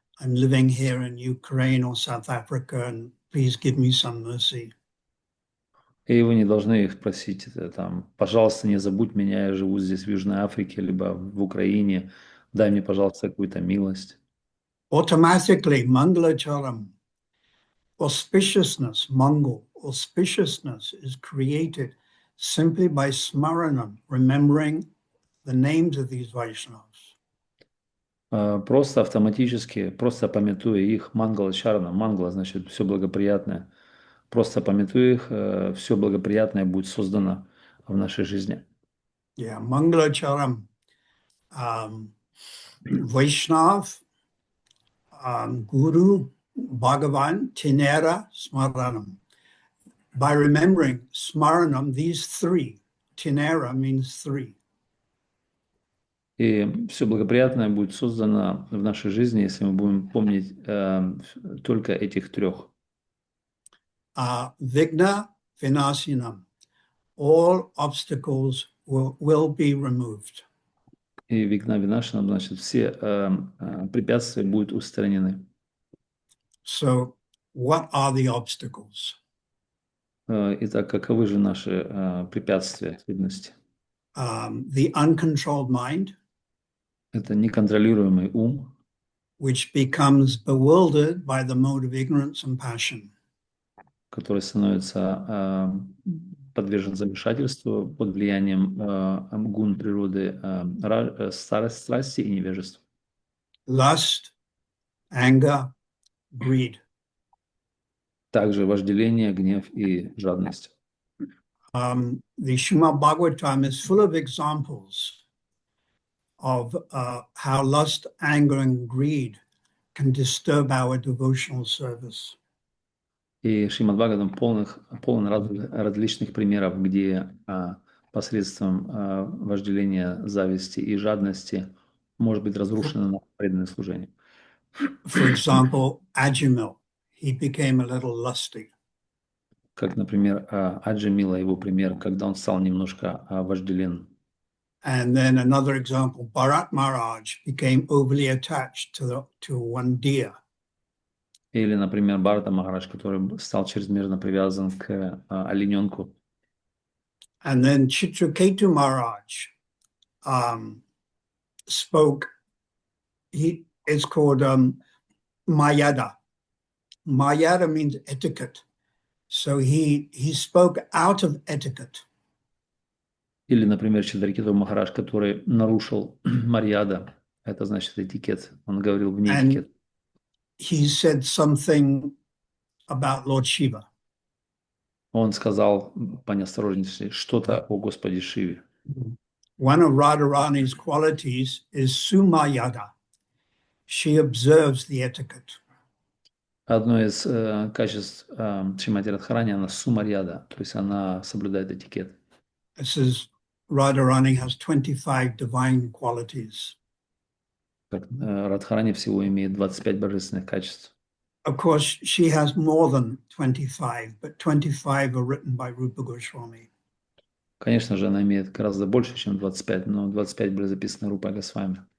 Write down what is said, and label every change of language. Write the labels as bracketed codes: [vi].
[en] I'm living here in Ukraine or South Africa, and please give me some mercy. [ru] И вы не должны их просить, там, пожалуйста, не забудь меня, я живу здесь в Южной Африке, либо в Украине, дай мне, пожалуйста, какую-то милость. [en] Automatically, Mangalacharam, auspiciousness, Mangal, auspiciousness is created simply by smaranam, remembering the names of these Vaishnavas. [ru] Просто автоматически, просто памятуя их, Мангала Чарана, Мангала значит все благоприятное, просто памятуя их, все благоприятное будет создано в нашей жизни. [en] Yeah, [sa] Mangala Charam, Vaishnav, Guru, Bhagavan, Tinera, Smaranam. [en] By remembering Smaranam, these 3, Tinera means three. [ru] И все благоприятное будет создано в нашей жизни, если мы будем помнить только этих трех. [sa] Vigna vinasinam. [en] All obstacles will be removed. [ru] И вигна винашинам, значит, все препятствия будут устранены. [en] So, what are the obstacles? [ru] Итак, каковы же наши препятствия, трудности? [en] The uncontrolled mind, [ru] Это неконтролируемый ум, [en] which becomes bewildered by the mode of ignorance and passion. [ru] который становится подвержен замешательству под влиянием гун природы страсти и невежества. [en] Lust, anger, greed. [ru] Также вожделение, гнев и жадность. [en] The Srimad Bhagavatam is full of examples of how lust, anger, and greed can disturb our devotional service. [ru] И Шримад Бхагаватам полон различных примеров, где посредством вожделения, зависти и жадности может быть разрушено наше преданное служение. [en] For example, Ajamil, he became a little lusty. [ru] Как, например, Аджамила, его пример, когда он стал немножко вожделен. [en] And then another example, Bharat Maharaj became overly attached to one deer. [ru] Или, например, Бхарата Махарадж, который стал чрезмерно привязан к олененку. [en] And then Chitraketu Maharaj spoke, it's called Mayada. Mayada means etiquette. So he spoke out of etiquette. [ru] Или, например, Читракету Махарадж, который нарушил марьяда, это значит этикет. Он говорил вне этикета. [en] He said something about Lord Shiva. [ru] Он сказал по неосторожности что-то о Господе Шиве. [en] One of Radharani's qualities is Sumayada. She observes the etiquette. [ru] Одно из качеств Шримати Радхарани, она сумарьяда, то есть она соблюдает этикет. [en] It says Radharani has 25 divine qualities. [ru] Радхарани всего имеет 25 божественных качеств. [en] Of course, she has more than 25, but 25 are written by Rupa Goswami. [ru] Конечно же, она имеет гораздо больше, чем 25, но 25 были записаны Рупой Госвами.